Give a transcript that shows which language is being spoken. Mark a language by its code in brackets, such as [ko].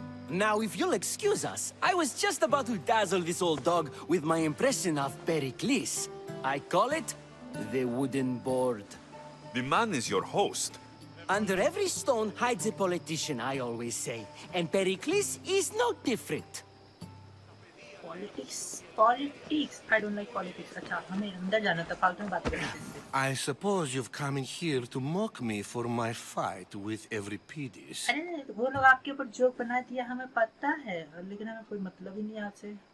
[en] Now, if you'll excuse us, I was just about to dazzle this old dog with my impression of Pericles. I call it the wooden board. The man is your host. Under every stone hides a politician, I always say. And Pericles is no different. Politics? Politics? I don't like politics. [hi] अच्छा, हमें अंदर जाना था, फालतू में बात करनी थी। [en] I suppose you've come in here to mock me for my fight with Euripides. [hi] अरे वो लोग आपके ऊपर जोक बना दिया, हमें पता है, लेकिन हमें कोई मतलब ही नहीं आपसे।